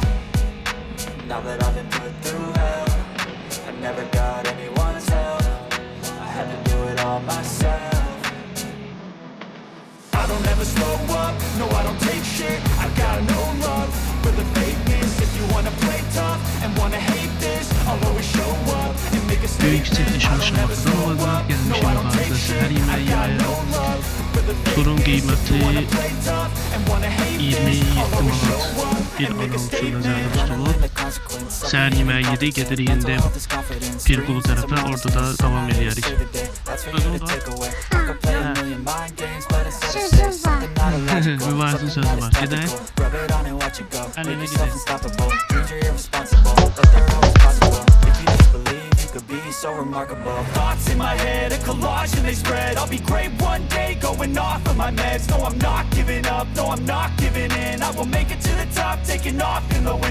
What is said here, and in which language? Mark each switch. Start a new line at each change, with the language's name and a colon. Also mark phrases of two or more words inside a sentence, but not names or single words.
English: Now that I've been put through hell, I never got anyone's help. I had to do it all myself. I don't ever slow up, no I don't take shit. I got no love for the fakeness. If you wanna play tough and wanna hate this, I'll always show up and make a
Azerbaijani: Bugünkü
English: statement.
Azerbaijani: çəkilişimiz Şamaxıdan olacaq. Gəlmişik mübarizlə səhər yeməyi yeməyə. Turun qiyməti 27 manat bir adam üçün nəzərdə tutulur. Səhər yeməyi yedik, gedirik indi Pirqulu tərəfə, orada da davam edərik. Mübarizin sözü var. Gedək. Əlinə gedək.
English: So remarkable. Thoughts in my head, a collage and they spread. I'll be great one day, going off of my meds. No, I'm not giving up, no, I'm not giving in. I will make it to the top, taking off in the wind.